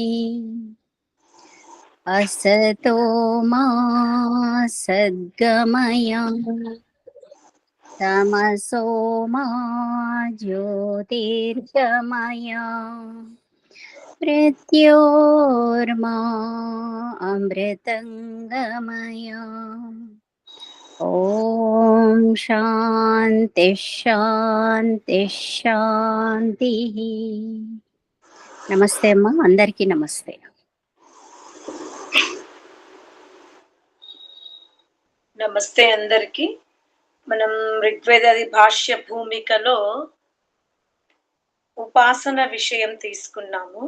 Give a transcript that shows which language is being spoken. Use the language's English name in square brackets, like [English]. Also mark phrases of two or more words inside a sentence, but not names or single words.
[Sanskrit] असतो मा सद्गमय तमसो मा ज्योतिर्गमय मृत्योर्मा अमृतङ्गमय. ॐ शान्ति शान्ति शान्तिः. [Telugu] నమస్తే అమ్మా, అందరికీ నమస్తే. నమస్తే అందరికి. మనం ఋగ్వేదాది భాష్య భూమికలో ఉపాసన విషయం తీసుకున్నాము.